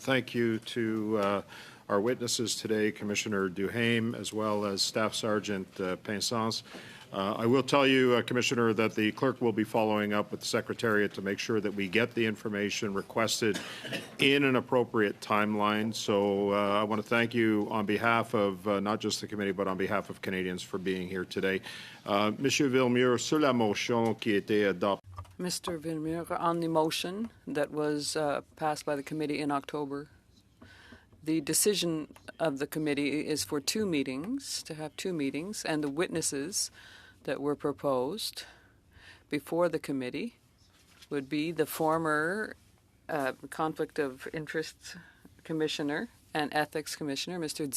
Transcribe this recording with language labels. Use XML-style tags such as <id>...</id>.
<en>Thank you to our witnesses today, Commissioner Duhaime, as well as Staff Sergeant Pinsence. I will tell you, Commissioner, that the clerk will be following up with the Secretariat to make sure that we get the information requested in an appropriate timeline. So I want to thank you on behalf of not just the committee, but on behalf of Canadians for being here today.</en> <fr>Monsieur Villemure, sur la motion qui était adoptée.</fr> <en>Mr. Villemure, on the motion that was passed by the committee in October, the decision of the committee is for to have two meetings, and the witnesses that were proposed before the committee would be the former Conflict of Interest Commissioner and Ethics Commissioner, Mr.</en>